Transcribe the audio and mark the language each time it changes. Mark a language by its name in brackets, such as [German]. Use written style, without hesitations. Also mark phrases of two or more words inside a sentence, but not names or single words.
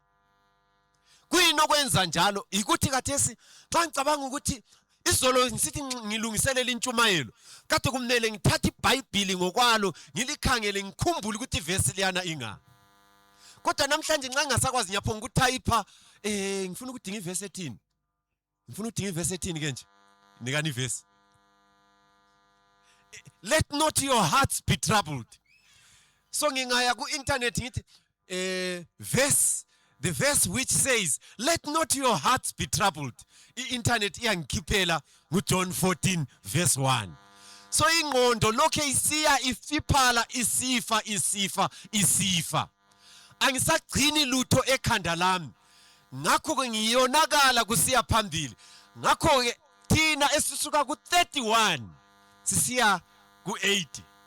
[North Ndebele] Kuyini okwenza njalo ikuthi kathesi xa ngicabanga ukuthi Izolo ngisithi ngilungiselela intshumayelo kade kumele ngithathe iBhayibheli ngokwalo ngilikhangele ngikhumbule ukuthi iverse liyana inga. Kodwa namhlanje nxa ngingasakwazi ngiyaphonga ukutyper ngifuna ukudinga iverse ethini. Ngifuna ukudinga iverse ethini ke nje. Nikani iverse. [English] Let not your hearts be troubled. [North Ndebele] So ngingaya ku internet ngithi [English] the verse which says let not your hearts be troubled. [North Ndebele] I-internet iyangikhiphela nguJohn 14 verse 1. So ingqondo lokho isiya ifiphala isifa. Angisagcini lutho ekhanda lami. Ngakho ke ngiyonakala kusiya phambili. Ngakho ke thina esisuka ku31 sisiya ku80.